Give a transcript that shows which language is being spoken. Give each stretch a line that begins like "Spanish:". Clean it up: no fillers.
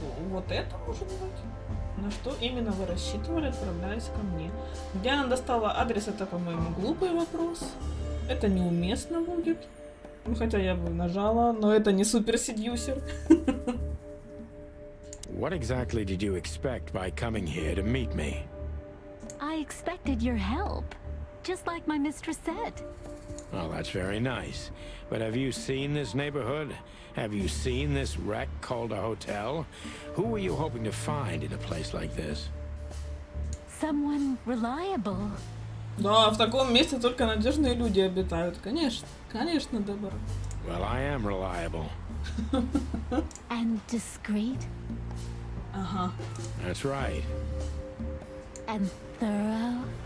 Russian: Вот это может быть. На что именно вы рассчитывали, отправляясь ко мне? Где она достала адрес, это, по-моему, глупый вопрос. Это неуместно будет. Ну, хотя я бы нажала, но это не супер-седьюсер.
English: What exactly did you expect by coming here to meet me? I expected your help, just like my mistress said. Well, that's very nice. But have you seen this neighborhood? Have you seen this wreck called a hotel? Who were you hoping to find in a place like this? Someone reliable.
Russian: Да, в таком месте только надежные люди обитают. Конечно, конечно, Дебора.
English: Well, I am reliable. And discreet.
Russian: Ага.
English: That's right. And thorough.